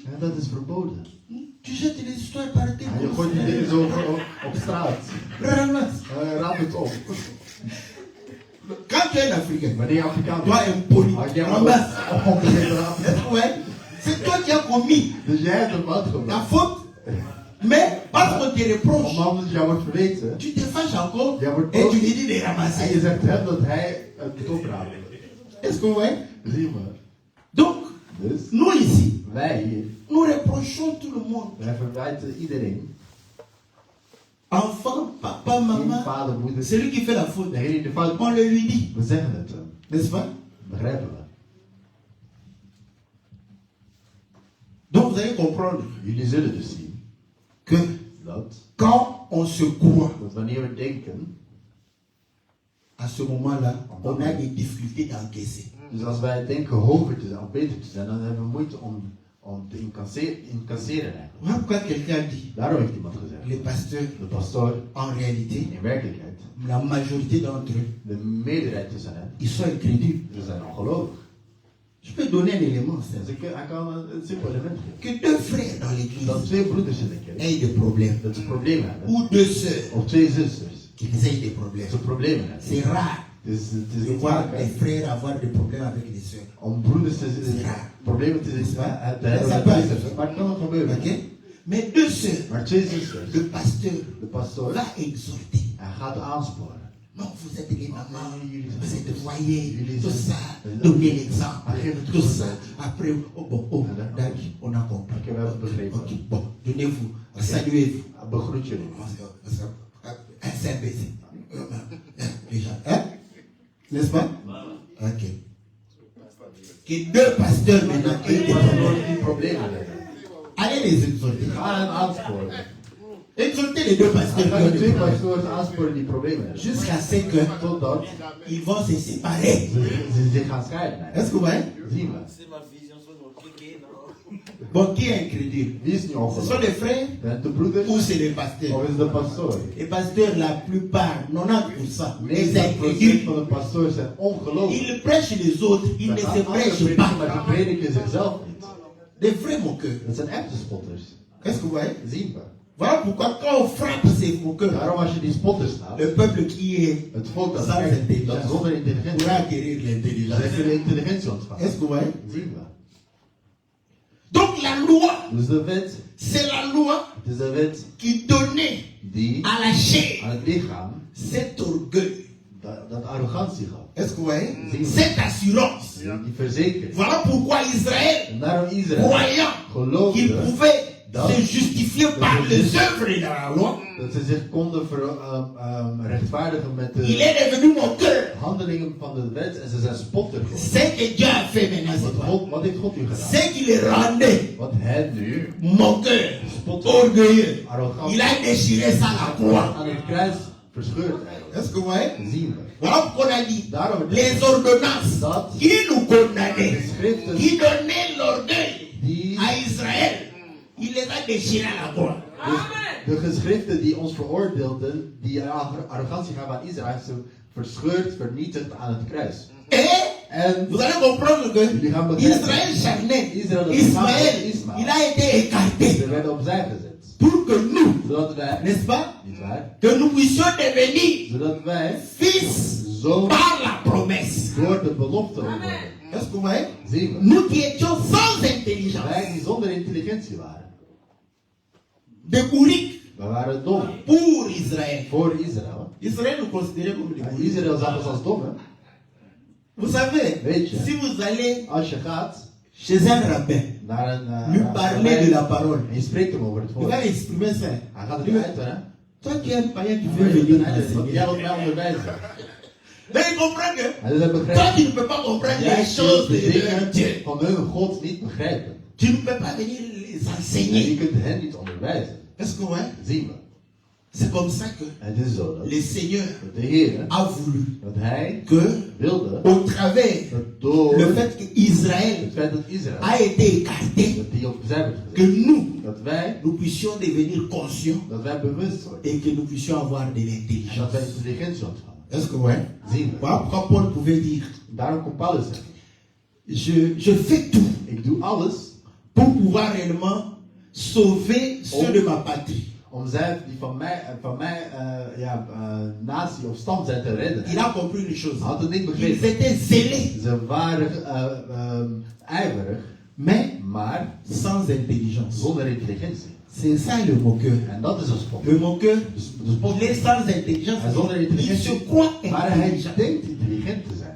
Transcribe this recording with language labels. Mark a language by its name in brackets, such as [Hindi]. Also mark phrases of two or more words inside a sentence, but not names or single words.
[Dutch] En dat is verboden. [French] Tu jettes les histoires par terre. [Dutch] Ja, je gooit die dingen zo op straat. [French] Ramasse. [Dutch] Raap het op. [French] Quand tu es un africain. [Dutch] Wanneer je Afrikaan [French] Toi, [Dutch] bent, [French] impoli. [Dutch] had jij [French] Ramasse. [Dutch] ongeveer [French] Ouais. C'est toi qui as commis [Dutch] Dus jij hebt een fout [French] la [Dutch] gemaakt. [French] faute. Mais parce qu'on te reproche, [Dutch] Omdat het jou wordt verweten. [French] tu te fâches encore [Dutch] Ja, wordt [French] et [Dutch] boos. [French] tu lui dis de [Dutch] En je [French] ramasser. [Dutch] zegt hem dat hij het moet opruimen. [French] Est-ce que vous voyez? [Dutch] Zie je. [French] Donc, [Dutch] Dus [French] nous ici, [Dutch] wij hier, [French] nous reprochons tout le monde. [Dutch] wij verwijten iedereen. [French] Enfant, papa, [Dutch] Kind, [French] maman, [Dutch] vader, moeder. [French] celui qui fait la faute. [Dutch] Degene die de fout [French] On [Dutch] maakt. [French] le lui dit, [Dutch] We zeggen het hem. [French] n'est-ce pas? [Dutch] Begrijpen we. [French] Donc vous allez comprendre [Dutch] Jullie zullen dus zien [French] que [Dutch] dat [French] quand on se croit, [Dutch] wanneer we denken, [French] à ce moment-là, on a des difficultés d'encaisser. [Dutch] dus als wij denken hoger te zijn of beter te zijn, dan hebben we moeite om te incasseren eigenlijk. [French] Voilà pourquoi quelqu'un dit, [Dutch] Daarom heeft iemand gezegd, [French] les pasteurs, [Dutch] de pastoor, [French] en réalité, [Dutch] in werkelijkheid, [French] la majorité d'entre eux, [Dutch] de meerderheid tussen hen, [French] ils sont incrédules. [Dutch] ze zijn ongelovig. [French] Je peux donner un élément, [Dutch] Dus [French] c'est [Dutch] hij kan een simpel element geven. [French] que deux frères dans l'église [Dutch] Dat twee broeders in de kerk, [French] aient des problèmes, [Dutch] dat ze problemen hebben, [French] ou deux sœurs [Dutch] of twee zusters, [French] qui aient des [Dutch] dat [French] problèmes. [Dutch] ze problemen hebben. [French] C'est rare [Dutch] Het is [French] de [Dutch] niet [French] voir [Dutch] vaak, [French] des [Dutch] hè, [French] frères avoir des problèmes avec les sœurs. [Dutch] om broeders problemen te hebben met zusters. Maar het kan nog gebeuren. [French] Ok? Mais deux sœurs, [Dutch] Maar twee zusters, [French] le pasteur [Dutch] de pastoor, [French] va exhorter. [Dutch] hij gaat aansporen. [French] Non, vous êtes les mamans, [Dutch] jullie [French] vous [Dutch] zijn- [French] êtes foyer, [Dutch] jullie [French] tout [Dutch] zijn- [French] ça, donnez l'exemple, [Dutch] Geef het [French] tout [Dutch] voorbeeld. [French] ça. Après, oh bon, oh, d'accord, on a compris. [Dutch] Ok, we hebben het begrepen. [French] Ok, bon, donnez-vous, saluez-vous. [Dutch] Begroet jullie. [French] Un saint baiser. Déjà, hein? N'est-ce pas? Ok. Que deux pasteurs maintenant aient des [Dutch] Pastoor [French] problèmes. [Dutch] die problemen hebben. [French] Allez les exhorter. [Dutch] Ga hen aansporen. [French] Exhortez les deux pasteurs qui [Dutch] Ga [French] ont [Dutch] de [French] des [Dutch] twee [French] problèmes. [Dutch] pastoors aansporen die problemen hebben. [French] Jusqu'à ce que [Dutch] Totdat [French] ils vont se séparer. [Dutch] ze zich gaan scheiden. [French] Est-ce que vous voyez? [Dutch] Zien we. [French] C'est ma vision sur notre kéké, non? Bon, qui est incrédule? [Dutch] Wie is nu [French] Ce sont [Dutch] ongelovig? [French] les frères [Dutch] Zijn het de broeders [French] ou c'est les pasteurs? [Dutch] of is het de pastoor? [French] Les pasteurs, la plupart, 90%, les [Dutch] 90% [French] incrédules, [Dutch] van de pastoors zijn ongelovig. [French] ils prêchent les autres, ils ne [Dutch] Ze [French] se [Dutch] gaan anderen [French] prêchent [Dutch] prediken, [French] pas. [Dutch] maar ze prediken zichzelf niet. [French] Des vrais moqueurs. [Dutch] Dat zijn echte spotters. [French] Est-ce que vous voyez? [Dutch] Zien we. [French] Voilà pourquoi quand on frappe ces moqueurs, [Dutch] Daarom als je die spotters slaat, [French] le peuple qui est [Dutch] het volk dat [French] sans [Dutch] echt, dat [French] intelligence [Dutch] zonder intelligentie, [French] pourra acquérir l'intelligence. [Dutch] zij kunnen intelligentie ontvangen. [French] Est-ce que vous voyez? [Dutch] Zien we. [French] Donc la loi, [Dutch] Dus de wet, [French] c'est la loi [Dutch] het is de wet [French] qui donnait [Dutch] die [French] à la chair [Dutch] aan het lichaam [French] cet orgueil. [Dutch] dat arrogantie gaf. [French] Est-ce que vous voyez? Oui. Cette assurance. [Dutch] Die verzekert. [French] Voilà pourquoi Israël, [Dutch] En daarom Israël [French] croyant qu'il [Dutch] geloofde [French] pouvait [Dutch] dat- [French] se justifier par les œuvres de la loi, [Dutch] dat ze zich konden rechtvaardigen met [French] il [Dutch] de [French] est devenu moqueur. [Dutch] handelingen van de wet en ze zijn spotter geworden. [French] Ce que Dieu a fait maintenant, c'est quoi? [Dutch] Wat heeft God u gedaan? [French] Ce qui le rendait [Dutch] Wat hij nu [French] moqueur, [Dutch] spotter, [French] orgueilleux, [Dutch] arrogant, [French] il a déchiré ça à la croix. [Dutch] aan het kruis verscheurd eigenlijk. [French] Est-ce que vous voyez? [Dutch] Zien we. [French] Voilà pourquoi on a dit [Dutch] Daarom [French] les ordonnances [Dutch] dat [French] qui nous condamnaient, [Dutch] de schriften [French] qui donnaient l'orgueil [Dutch] die [French] à Israël, il les a déchirés à la croix. [Dutch] de geschriften die ons veroordeelden, die arrogantie gaven aan Israël, ze verscheurd, vernietigd aan het kruis. [French] Et [Dutch] En [French] vous allez comprendre que [Dutch] jullie gaan begrijpen, [French] Israël charnel, [Dutch] Israël, dat [French] Ismaël, [Dutch] Ismaël. [French] il a été écarté [Dutch] ze werden opzij gezet. [French] pour que nous, [Dutch] Zodat wij, [French] n'est-ce pas, [Dutch] niet waar, [French] que nous puissions devenir [Dutch] zodat wij [French] fils [Dutch] zo [French] par la promesse. [Dutch] door de belofte worden. [French] Est-ce que vous voyez? [Dutch] Zien we. [French] Nous qui étions sans intelligence, [Dutch] Wij die zonder intelligentie waren. [French] de bourriques [Dutch] We waren dom [French] pour Israël. [Dutch] voor Israël. [French] Israël nous considérait comme des [Dutch] En [French] bourriques. [Dutch] Israël zag ons als dom, hè? [French] Vous savez, [Dutch] Weet je, [French] si vous allez [Dutch] als je gaat [French] chez un rabbin, [Dutch] naar een [French] lui parler de la parole, [Dutch] en je spreekt hem over het [French] il [Dutch] volk. [French] va exprimer ça. [Dutch] Hij gaat het [French] Il va- [Dutch] uiten, hè? [French] Toi qui es un païen, tu [Dutch] Hij [French] veux [Dutch] wil [French] venir [Dutch] het uiten, want jij [French] m'enseigner. [Dutch] wilt mij onderwijzen. [French] Mais il comprend que [Dutch] En dus hij [French] toi [Dutch] begrijpt, [French] tu ne peux pas comprendre [Dutch] jij [French] les choses [Dutch] kunt de [French] de leur [Dutch] dingen [French] Dieu. [Dutch] van hun God niet begrijpen. [French] Tu ne peux pas venir les [Dutch] En je [French] enseigner. [Dutch] kunt hen niet onderwijzen. [French] Est-ce que ouais? [Dutch] Zien we. [French] C'est comme ça que [Dutch] En het is zo dat [French] le Seigneur [Dutch] de Heer, [French] a voulu [Dutch] dat hij [French] que, [Dutch] wilde, [French] au travers [Dutch] dat door [French] le fait qu'Israël [Dutch] het feit dat Israël, [French] a été écarté, [Dutch] dat die opzij werd [French] que [Dutch] gezet, [French] nous, [Dutch] dat wij [French] puissions devenir conscients [Dutch] dat wij bewust worden. [French] et que nous puissions avoir de [Dutch] En [French] l'intelligence. [Dutch] dat wij intelligentie ontvangen. [French] Est-ce que ouais? [Dutch] Zien we. [French] Voilà pourquoi Paul pouvait dire, [Dutch] Daarom kon Paulus zeggen, [French] je fais tout [Dutch] ik doe alles [French] pour pouvoir réellement sauver ceux de ma patrie. [Dutch] om zij die van mijn natie of stam zijn te redden. [French] Il a compris une chose. [Dutch] Had het niet [French] Ils [Dutch] begrepen. [French] étaient zélés, [Dutch] Ze waren ijverig, maar [French] sans intelligence. [Dutch] zonder intelligentie. [French] C'est ça le moqueur. [Dutch] En dat is een spot. [French] Le moqueur, [Dutch] De spot. [French] il est sans intelligence. [Dutch] Hij is zonder [French] Il se [Dutch] intelligentie. [French] croit [Dutch] Maar hij [French] intelligent. [Dutch] denkt intelligent te zijn.